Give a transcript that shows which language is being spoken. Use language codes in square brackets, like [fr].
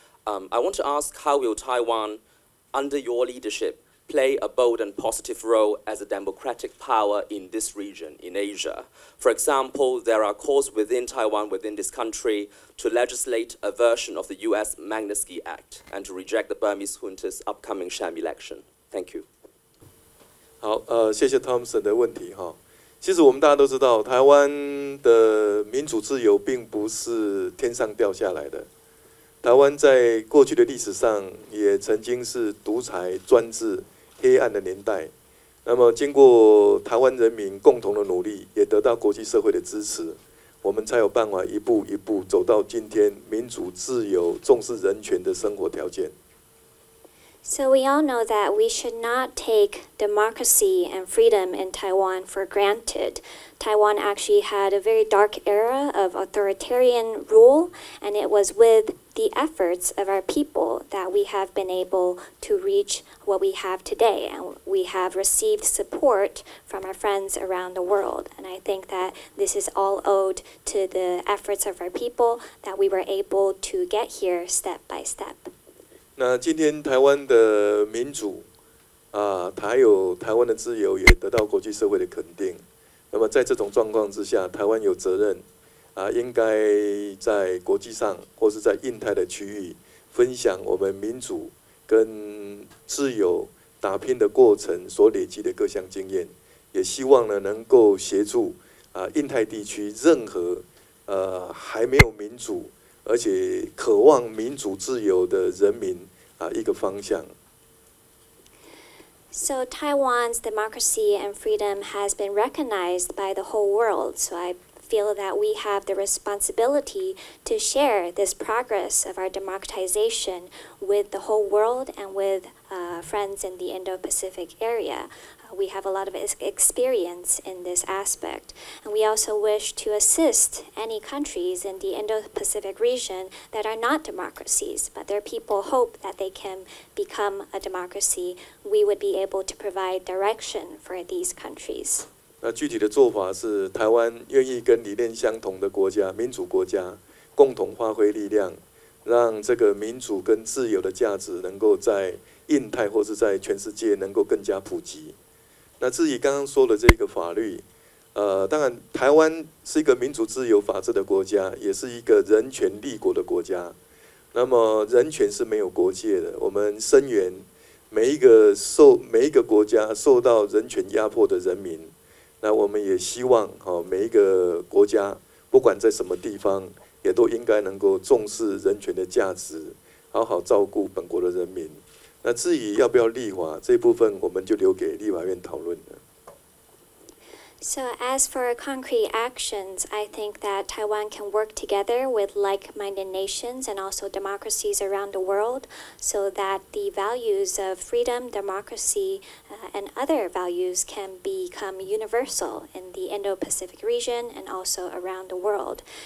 [en] I want to ask, how will Taiwan, under your leadership, play a bold and positive role as a democratic power in this region, in Asia? For example, there are calls within Taiwan, within this country, to legislate a version of the US Magnitsky Act and to reject the Burmese junta's upcoming sham election. Thank you. [zh] 好，谢谢 Thompson 的问题哈。其实我们大家都知道，台湾的民主自由并不是天上掉下来的。台湾在过去的历史上也曾经是独裁、专制、黑暗的年代。那么经过台湾人民共同的努力，也得到国际社会的支持，我们才有办法一步一步走到今天民主、自由、重视人权的生活条件。 [en] So we all know that we should not take democracy and freedom in Taiwan for granted. Taiwan actually had a very dark era of authoritarian rule, and it was with the efforts of our people that we have been able to reach what we have today, and we have received support from our friends around the world. And I think that this is all owed to the efforts of our people that we were able to get here step by step. [zh] 那今天台湾的民主还有台湾的自由也得到国际社会的肯定。那么在这种状况之下，台湾有责任应该在国际上或是在印太的区域分享我们民主跟自由打拼的过程所累积的各项经验，也希望呢能够协助印太地区任何还没有民主而且渴望民主自由的人民一个方向。 [en] So Taiwan's democracy and freedom has been recognized by the whole world. So I feel that we have the responsibility to share this progress of our democratization with the whole world and with friends in the Indo-Pacific area. We have a lot of experience in this aspect. And we also wish to assist any countries in the Indo-Pacific region that are not democracies, but their people hope that they can become a democracy. We would be able to provide direction for these countries. [zh] 那具体的做法是，台湾愿意跟理念相同的国家、民主国家共同发挥力量，让这个民主跟自由的价值能够在印太或是在全世界能够更加普及。那至于刚刚说的这个法律，当然台湾是一个民主自由法治的国家，也是一个人权立国的国家。那么人权是没有国界的，我们声援每一个国家受到人权压迫的人民。那我们也希望每一个国家不管在什么地方，也都应该能够重视人权的价值，好好照顾本国的人民。那至于要不要立法这部分，我们就留给立法院讨论了。 [en] So as for concrete actions, I think that Taiwan can work together with like-minded nations and also democracies around the world so that the values of freedom, democracy, and other values can become universal in the Indo-Pacific region and also around the world.